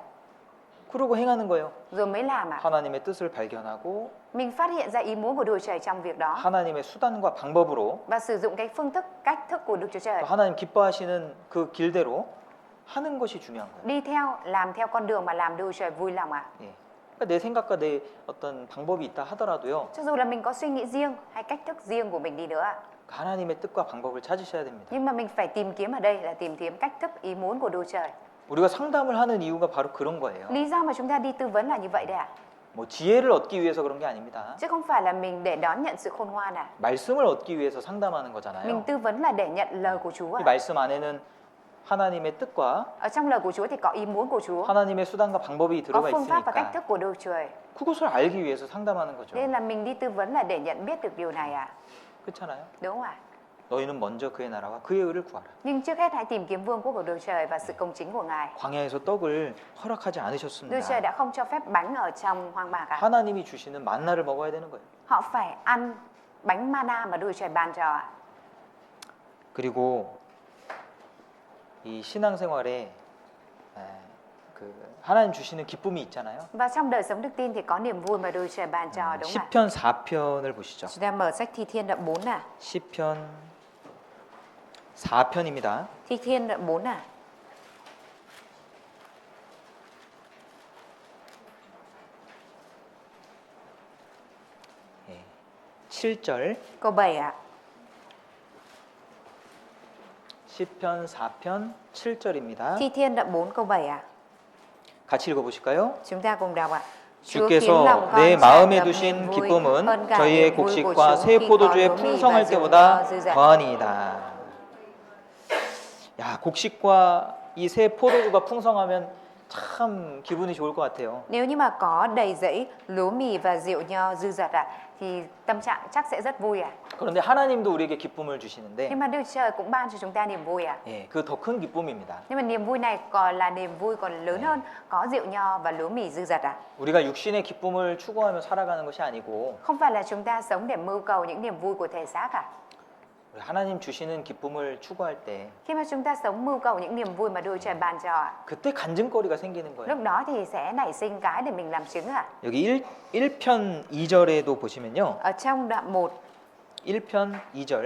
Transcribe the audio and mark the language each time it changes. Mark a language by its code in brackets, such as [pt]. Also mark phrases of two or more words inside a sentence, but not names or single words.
[ko] 그러고 행하는 거예요. [vi] rồi mới làm ạ. [ko] 하나님의 뜻을 발견하고 [vi] Mình phát hiện ra ý muốn của Đức Chúa Trời trong việc đó [ko] 하나님의 수단과 방법으로 [vi] và sử dụng cái phương thức, cách thức của Đức Chúa Trời. [ko] 또 하나님 기뻐하시는 그 길대로 하는 것이 중요한 거예요. [vi] Đi theo, làm theo con đường mà làm Đức Chúa Trời vui lòng ạ. [ko] 예. 그러니까 내 생각과 내 어떤 방법이 있다 하더라도요. [vi] Cho dù là mình có suy nghĩ riêng hay cách thức riêng của mình đi nữa ạ, [ko] 하나님의 뜻과 방법을 찾으셔야 됩니다. [vi] nhưng mà mình phải tìm kiếm ở đây là tìm kiếm cách thức, ý muốn của Đức Chúa Trời. [ko] 우리가 상담을 하는 이유가 바로 그런 거예요. [vi] Lý do mà chúng ta đi tư vấn là như vậy đấy ạ. [ko] 뭐 지혜를 얻기 위해서 그런 게 아닙니다. [vi] chứ không phải là mình để đón nhận sự khôn ngoan à. [ko] 말씀을 얻기 위해서 상담하는 [vi] Mình [ko] 거잖아요. [vi] tư vấn là để nhận lời của Chúa [ko] 이 [vi] à. [ko] 말씀 안에는 하나님의 뜻과 [vi] Ở trong lời của Chúa thì có ý muốn của Chúa, [ko] 하나님의 수단과 방법이 [vi] có [ko] 들어가 [vi] phương pháp và cách [ko] 있으니까 [vi] thức của Đức Trời. [ko] 그것을 알기 위해서 상담하는 거죠. [vi] Nên là mình đi tư vấn là để nhận biết được điều này à. [ko] 그렇잖아요. [vi] Đúng không ạ? [ko] 너희는 먼저 그의 나라와 그의 의를 구하라. [vi] Nhưng trước hết hãy tìm kiếm vương quốc của Đức Trời và sự công chính của Ngài. [ko] 광야에서 떡을 허락하지 [vi] Đức Trời đã [ko] 않으셨습니다. [vi] không cho phép bánh ở trong hoang mạc à. [ko] 하나님이 주시는 만나를 먹어야 되는 거예요. [vi] Họ phải ăn bánh mana mà Đức Trời ban cho ạ. [ko] 그리고 이 신앙생활에 그 하나님 주시는 기쁨이 있잖아요. [vi] Và trong đời sống đức tin thì có niềm vui mà Đức Trời ban cho, đúng không ạ? [ko] 10편 4편을 보시죠. [vi] Chúng ta mở sách Thi Thiên đoạn 4 à. [ko] 10편 4편입니다. [vi] Thi Thiên đoạn 4 à. [ko] 예. 7절 [vi] Câu 7 ạ. [ko] 10편 4편 7절입니다. [vi] Thi Thiên đoạn 4 câu 7 ạ. [ko] 같이 읽어보실까요? [vi] Chúng ta cùng đọc ạ. Chúa [ko] 주께서 [vi] khiến lòng con [ko] 내 [vi] tràn [ko] 마음에 [vi] ngập [ko] 두신 [vi] niềm vui [ko] 기쁨은 [vi] hơn cả [ko] 저희의 [vi] niềm vui của [ko] 곡식과 [vi] chúng [ko] 새 [vi] khi có [ko] 포도주의 [vi] lúa mì [ko] 풍성할 [vi] và rượu [ko] 때보다 [vi] nho dư dả. [ko] 더하니이다. 야, 곡식과 이 새 포도주가 풍성하면 참 기분이 좋을 것 같아요. [vi] Nếu như mà có đầy rẫy lúa mì và rượu nho dư dật ạ, thì tâm trạng chắc sẽ rất vui ạ. [ko] 그런데 하나님도 우리에게 기쁨을 주시는데 [vi] Nhưng mà Đức Trời cũng ban cho chúng ta niềm vui ạ. [ko] 예, 그 더 큰 기쁨입니다. [vi] Nhưng mà niềm vui này còn là niềm vui còn lớn hơn, có rượu nho và lúa mì dư dật ạ. [ko] 우리가 육신의 기쁨을 추구하며 살아가는 것이 아니고 [vi] Không phải là chúng ta sống để mưu cầu những niềm vui của thể xác ạ. [ko] 우리 하나님 주시는 기쁨을 추구할 때 [vi] Khi mà chúng ta sống mưu cầu những niềm vui mà Đức Trời ban cho ạ, [ko] 그때 간증거리가 생기는 거예요. [vi] lúc đó thì sẽ nảy sinh cái để mình làm chứng ạ. [ko] 여기 1편 2절에도 보시면요. [vi] Ở trong đoạn 1 [ko] 1편 2절